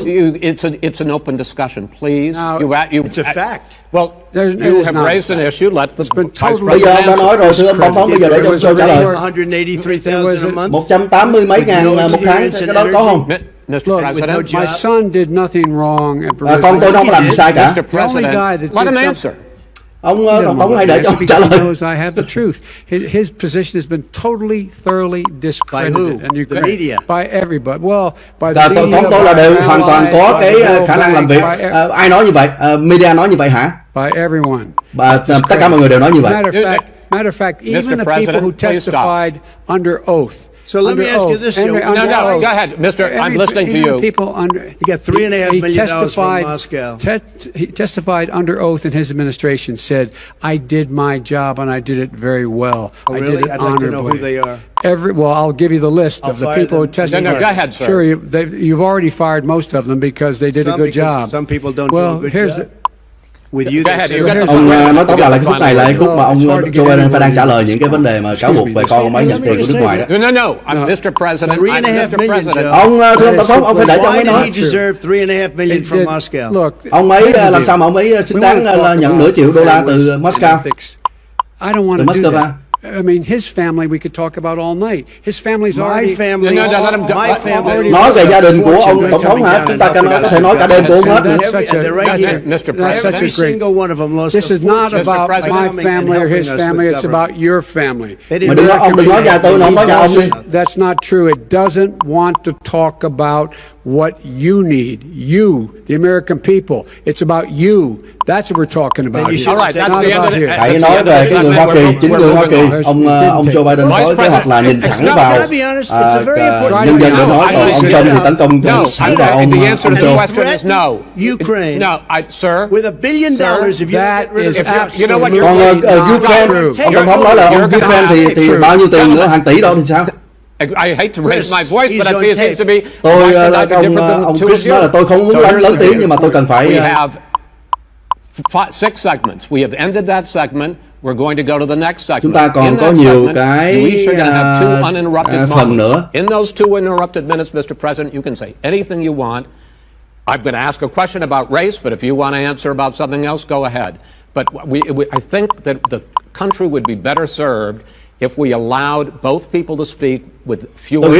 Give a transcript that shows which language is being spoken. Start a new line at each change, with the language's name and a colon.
English: It's an open discussion, please. It's a fact. Well, you have raised an issue. Let the Vice President
Vietnamese: bây giờ ông đã nói rồi, thưa ông Tổng thống, bây giờ để cho tôi trả lời.
English: 183,000 a month.
Vietnamese: 180 mấy ngàn một tháng, cái đó có không?
English: Mr. President, my son did nothing wrong.
Vietnamese: Con tôi không có làm gì sai cả.
English: Mr. President, let him answer.
Vietnamese: Ông Tổng thống hãy để cho ông trả lời.
English: I have the truth. His position has been totally, thoroughly discredited in Ukraine. The media. By everybody. Well, by the media.
Vietnamese: Tổng thống tôi là đều hoàn toàn có cái khả năng làm việc. Ai nói như vậy? Media nói như vậy hả?
English: By everyone.
Vietnamese: Tất cả mọi người đều nói như vậy.
English: Matter of fact, even the people who testified under oath. So let me ask you this, Joe. No, go ahead, Mister. I'm listening to you. People under, he got $3.5 million from Moscow. He testified under oath in his administration, said, "I did my job and I did it very well. Oh, I really? did it I'd honorably." like to know who they are. Well, I'll give you the list of the people who testified. No, go ahead, sir. Sure, you've already fired most of them because they did a good job. Some people don't do a good job.
Vietnamese: Ông nói tóm lại là cái phút này là cái phút mà ông Joe Biden phải đang trả lời những cái vấn đề mà cáo buộc về con ông ấy nhận tiền của nước ngoài đó.
English: No, I'm Mr. President. I'm Mr. President.
Vietnamese: Ông thưa ông tổng thống, ông phải để cho ông ấy nói. Ông ấy làm sao mà ông ấy xứng đáng là nhận nửa triệu đô la từ Moscow? Từ Moscow.
English: I mean, his family we could talk about all night. His family's already... My family.
Vietnamese: Nói về gia đình của ông tổng thống hả? Chúng ta có thể nói cả đêm của ông hết.
English: Mr. President. This is not about my family or his family. It's about your family.
Vietnamese: Mà đừng nói nhà tôi, ông nói nhà ông đi.
English: That's not true. It doesn't want to talk about what you need. You, the American people. It's about you. That's what we're talking about here. All right, that's the end of it.
Vietnamese: Hãy nói về cái người Hoa Kỳ, chính người Hoa Kỳ. Ông Joe Biden có kế hoạch là nhìn thẳng vào nhân dân để nói ông Trump thì tấn công thẳng vào ông Joe.
English: Ukraine. No, sir. With $1 billion, if you That is You know what?
Vietnamese: Còn Ukraine, ông tổng thống nói là ông Ukraine thì bao nhiêu tiền nữa, hàng tỷ đâu thì sao?
English: I hate to raise my voice, but I see it seems to be.
Vietnamese: Tôi ông Chris nói là tôi không muốn lớn tiếng nhưng mà tôi cần phải.
English: We have 6 segments. We have ended that segment. We're going to go to the next segment.
Vietnamese: Chúng ta còn có nhiều cái phần nữa.
English: In those 2 uninterrupted minutes, Mr. President, you can say anything you want. I'm going to ask a question about race, but if you want to answer about something else, go ahead. But I think that the country would be better served if we allowed both people to speak with fewer.